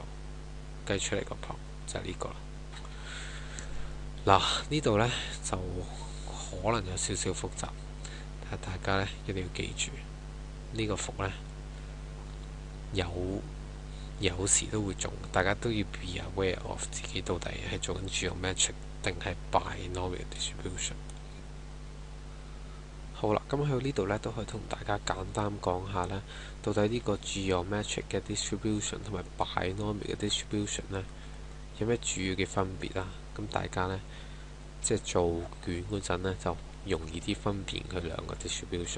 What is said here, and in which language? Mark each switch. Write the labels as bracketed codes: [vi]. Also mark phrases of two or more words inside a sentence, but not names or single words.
[yue] 計出嚟個 prop 就係呢個啦。嗱，呢度呢就可能有少少複雜，但係大家呢一定要記住，呢個伏呢有時都會中，大家都要 [en] be aware of [yue] 自己到底係做緊 geometric 定係 [en] binomial distribution。 [yue] 好啦，咁去到呢度呢，都可以同大家簡單講下呢，到底呢個 geometric 嘅 distribution 同埋 binomial 嘅 distribution 呢，有咩主要嘅分別啦？咁大家呢，即係做卷嗰陣呢，就容易啲分辨佢兩個 distribution。